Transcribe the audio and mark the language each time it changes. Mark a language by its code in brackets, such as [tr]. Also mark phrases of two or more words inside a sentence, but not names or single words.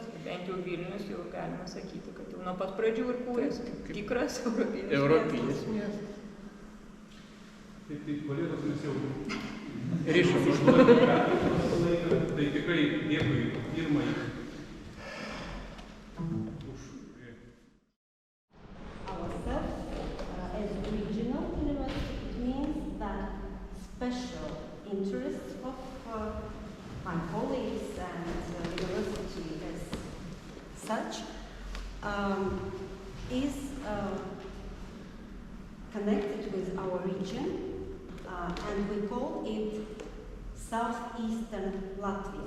[lt] Bent jau Vilnius jau galima sakyti, kad jau nuo pat pradžių ir kūrėsi kaip tikras europinis miestas. Tai kolegos mes jau Rišom. laiką, tai tikrai dėkui Irmai už [en] Ourselves as regional university, it means that special interests of my colleagues and university as such is connected with our region, and we call it Southeastern Latvia.